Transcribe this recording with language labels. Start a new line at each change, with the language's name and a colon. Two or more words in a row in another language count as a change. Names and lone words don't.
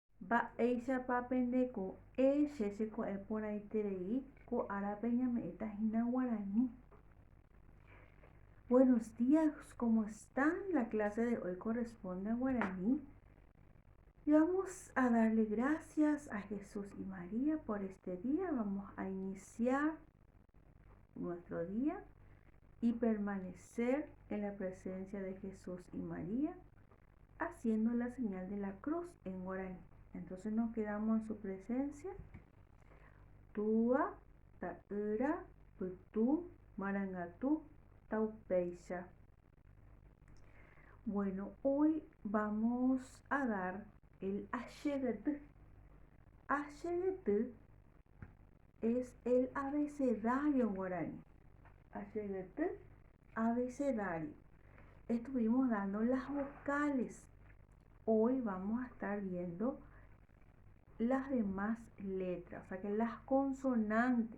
Guarani: Mba'éichapa pendeko che chekua'eporãiterei ko árape ñame'ẽtahína Guaraní.
Spanish: Buenos días, ¿cómo están? La clase de hoy corresponde a Guaraní. Y vamos a darle gracias a Jesús y María por este día. Vamos a iniciar nuestro día y permanecer en la presencia de Jesús y María, haciendo la señal de la cruz en Guaraní. Entonces nos quedamos en su presencia.
Guarani: Tua, ta'yra, putu, marangatu, taupeicha.
Spanish: Bueno, hoy vamos a dar el ashegetü. Ashegetü es el abecedario guaraní. Ashegetü, abecedario. Estuvimos dando las vocales. Hoy vamos a estar viendo las demás letras, o sea que las consonantes.